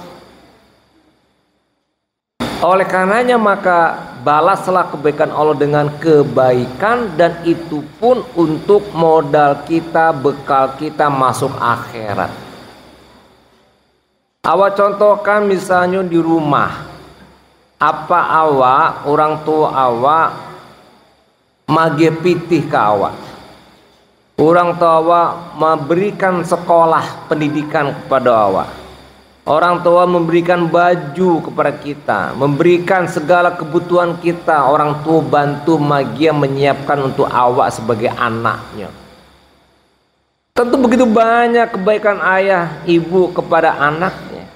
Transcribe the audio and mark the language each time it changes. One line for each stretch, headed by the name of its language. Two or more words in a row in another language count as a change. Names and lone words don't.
Indonesian: Oleh karenanya maka balaslah kebaikan Allah dengan kebaikan, dan itu pun untuk modal kita, bekal kita masuk akhirat. Awak contohkan misalnya di rumah, apa awak,
Minangkabau: orang tua awak mage pitih ke awak,
Indonesian: orang tua awak memberikan sekolah pendidikan kepada awak, orang tua memberikan baju kepada kita, memberikan segala kebutuhan kita, orang tua bantu magia menyiapkan untuk awak sebagai anaknya. Tentu begitu banyak kebaikan ayah ibu kepada anaknya.